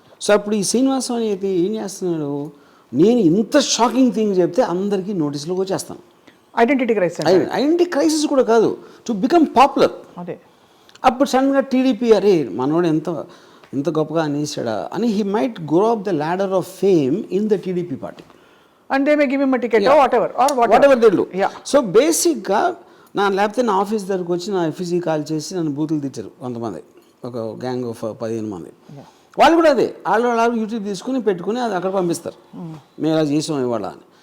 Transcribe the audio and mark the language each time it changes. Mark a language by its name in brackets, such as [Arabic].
[Telugu] So అప్పుడు ఈ శ్రీనివాసం అయితే ఏం చేస్తున్నాడు, నేను ఇంత షాకింగ్ థింగ్ చెప్తే అందరికీ నోటీసులోకి వచ్చేస్తాను. [English] identity crisis [Telugu] కూడా కాదు, [English] To become popular. [Telugu] అదే అప్పుడు సడన్గా టీడీపీ అరే మనోడు ఎంత గొప్పగా అనేసాడా అని [English] He might grow up the ladder of fame in the TDP party. And they may give him a ticket or whatever they do. [Telugu] So బేసిక్గా లేకపోతే నా ఆఫీస్ దగ్గరకు వచ్చి నా ఎఫ్ఈసీ కాల్ చేసి నన్ను బూతులు తిట్టారు కొంతమంది, ఒక గ్యాంగ్ ఆఫ్ 15 మంది. వాళ్ళు కూడా అదే వాళ్ళు యూట్యూబ్ తీసుకుని పెట్టుకుని అది అక్కడ పంపిస్తారు, మేము ఇలా చేసాం ఇవాళ అని.